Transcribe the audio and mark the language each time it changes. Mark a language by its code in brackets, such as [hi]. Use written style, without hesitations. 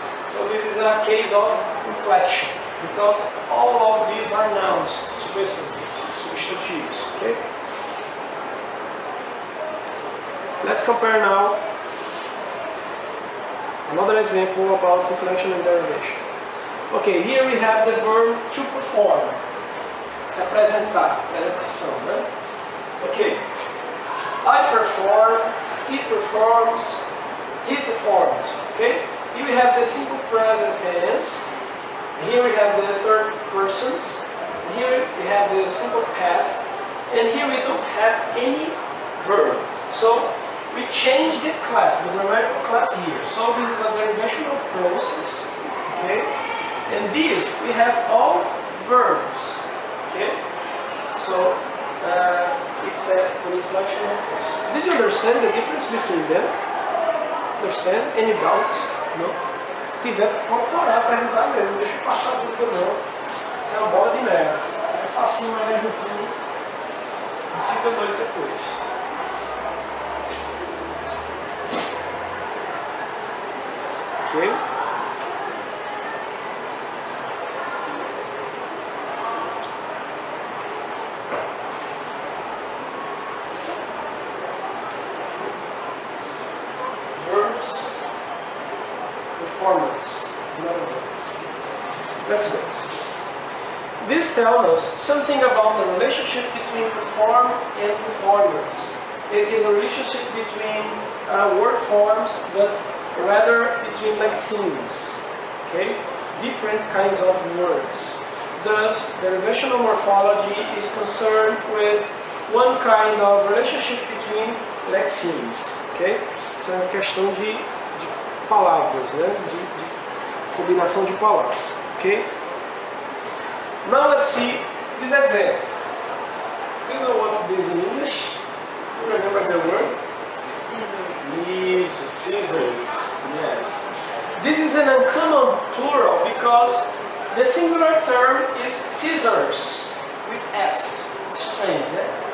[en] So this is a case of inflection, because all of these are nouns, substantives, okay? Let's compare now another example about inflection and derivation. Okay, here we have the verb to perform. [pt] Se apresentar, apresentação, né? [en] Okay. I perform, he performs, he performed. Okay? Here we have the simple present tense. Here we have the third persons. Here we have the simple past. And here we don't have any verb. So we change the class, the grammatical class here. So this is a derivational process. Okay? And this, we have all verbs. Okay? So it's an inflectional process. Did you understand the difference between them? Understand? Any doubt? No? [pt] Se tiver, pode parar para perguntar mesmo. Não deixa eu passar a dúvida não. Isso é uma bola de neve. É facinho, mas vai juntando. Não fica doido depois. Ok? [en] Verbs, performance. It's not a verb. Let's go. This tells us something about the relationship between perform and performance. It is a relationship between word forms, but rather between lexemes. Okay? Different kinds of words. Thus, the derivational morphology is concerned with one kind of relationship between lexemes. Okay? [pt] Isso é uma questão de palavras, né? De combinação de palavras. [en] Okay? Now let's see this example. Do you know what's this in English? You remember the word? Yes, scissors. Yes. This is an uncommon plural because the singular term is scissors with S. It's strange, eh?